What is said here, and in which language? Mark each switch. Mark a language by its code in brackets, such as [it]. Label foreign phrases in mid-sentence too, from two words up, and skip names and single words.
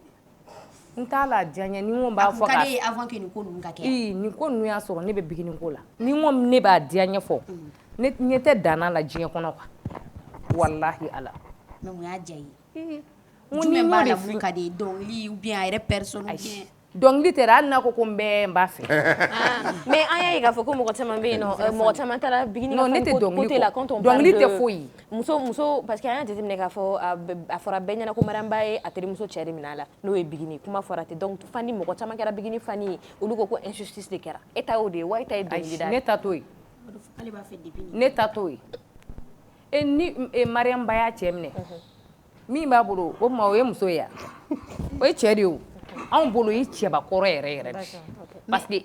[bm] n t'a la diya n ye ni n ko n b'a fɔ ka di avant que nin ko ninnu ka kɛ. nin ko ninnu y'a sɔrɔ ne bɛ Bigini ko la ni n ko ne b'a diya ɲɛfɔ ne ɲɛ tɛ danna la diɲɛ kɔnɔ quoi walahi ala. mais mun y'a diya i ye. jumɛn b'a la mun ka di dɔnkili [fr] ou bien [bm] a yɛrɛ personne [fr] ou bien. [bm] dɔnkili tɛ dɛ hali n'a ko ko n b'a fɛ. mais an y'a ye k'a fɔ ko mɔgɔ caman bɛ yen nɔ mɔgɔ caman taara Bigini ka fɛn côté la [fr] quand on parle de [bm] dɔnkili tɛ foyi. muso parce que an y'a jateminɛ k'a fɔ a fɔra bɛɛ ɲɛna ko Mariamba ye a terimuso cɛ de minɛ a la n'o ye Bigini kuma fɔra ten donc fani mɔgɔ caman kɛra Bigini fani ye olu ko injustice de kɛra e ta y'o de ye wa e ta ye dɔnkili da ye. ne ta t'o ye ne ta t'o ye ni Mariamba y'a cɛ minɛ min b'a bolo o tuma o ye muso ye o ye cɛ de ye o anw bolo i cɛbakɔrɔ yɛrɛ yɛrɛ de [fr] parce que